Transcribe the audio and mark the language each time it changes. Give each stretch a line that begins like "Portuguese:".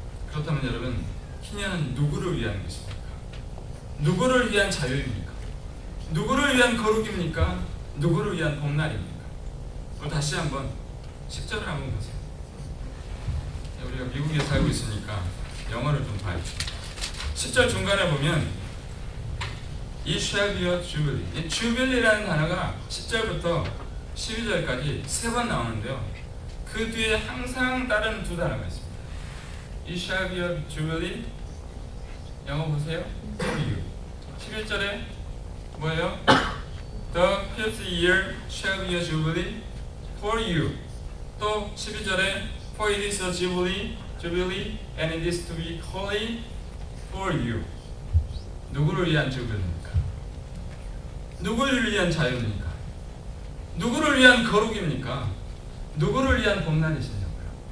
Korean: 그렇다면 여러분, 희년은 누구를 위한 것입니까? 누구를 위한 자유입니까? 누구를 위한 거룩입니까? 누구를 위한 봄날입니까? 오늘 다시 한번 10절을 한번 보세요. 우리가 미국에 살고 있으니까 영어를 좀 봐요. 10절 중간에 보면
English: It shall be a jubilee.
Korean: 이 jubilee라는 단어가 10절부터 12절까지 3번 나오는데요. 그 뒤에 항상 다른 두 단어가 있습니다.
English: It shall be a jubilee.
Korean: 영어 보세요.
English: For you.
Korean: 11절에 뭐예요?
English: The fifth year shall be a jubilee for you.
Korean: 또 12절에
English: For it is a jubilee, and it is to be holy for you.
Korean: 누구를 위한 주빌리입니까? 누구를 위한 자유입니까? 누구를 위한 거룩입니까? 누구를 위한 봄날이시냐고요?